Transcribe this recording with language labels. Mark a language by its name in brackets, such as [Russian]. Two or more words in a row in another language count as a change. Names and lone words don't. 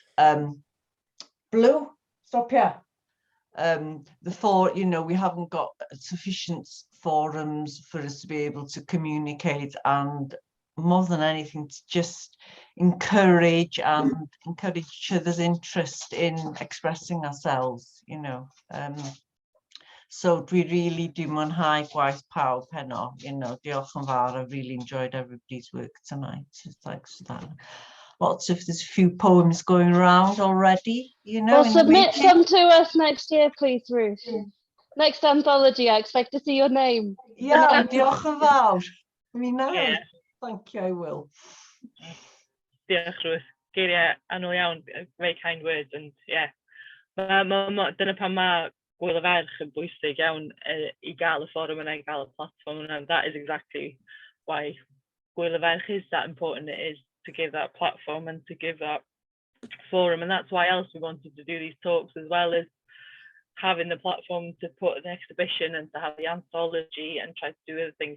[English] Blue, stop here. We haven't got sufficient forums for us to be able to communicate, and more than anything to just encourage each other's interest in expressing ourselves, So [Welsh] dwi really di mwynhau gwaith pawb heno. [English] You know, [Welsh] diolch yn fawr. [English] I've really enjoyed everybody's work tonight. So thanks for that. There's a few poems going around already, you know. Well, submit some to us next year, please, Ruth. Next anthology, I expect to see your name. Yeah, [Welsh] diolch yn fawr. Mi na. [English] Yeah. Thank you, I will. [Welsh] Diolch, Ruth. Geiriau annwyl iawn, [English] very kind words, and yeah. [Welsh] Dyna pan mae Gwyl y Ferch yn bwysig iawn I gael y fforwm yna, I gael y platform yna. [English] That is exactly why Gwyl y Ferch is that important. It is to give that platform and to give that forum, and that's why else we wanted to do these talks, as well as having the platform to put an exhibition and to have the anthology and try to do other things.